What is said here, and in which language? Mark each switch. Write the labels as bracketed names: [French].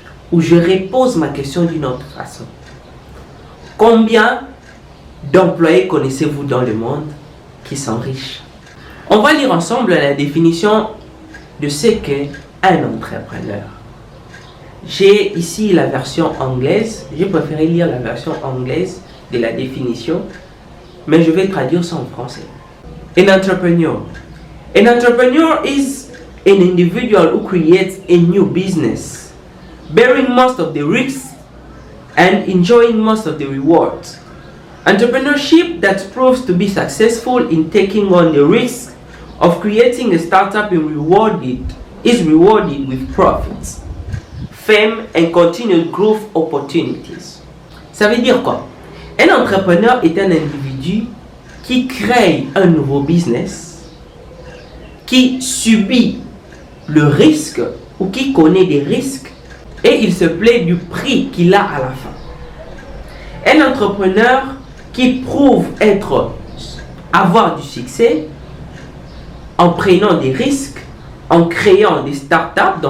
[French] Ou je repose ma question d'une autre façon. Combien d'employés connaissez-vous dans le monde qui sont riches? On va lire ensemble la définition de ce qu'est un entrepreneur. J'ai ici la version anglaise. J'ai préféré lire la version anglaise de la définition, mais je vais traduire ça en français. [English] An entrepreneur. An entrepreneur is an individual who creates a new business, bearing most of the risks and enjoying most of the rewards. Entrepreneurship that proves to be successful in taking on the risk of creating a startup is rewarded with profits, fame and continued growth opportunities. [French] Ça veut dire quoi? Un entrepreneur est un individu qui crée un nouveau business, qui subit le risque ou qui connaît des risques et il se plaît du prix qu'il a à la fin. Un entrepreneur qui prouve avoir du succès en prenant des risques, en créant des startups.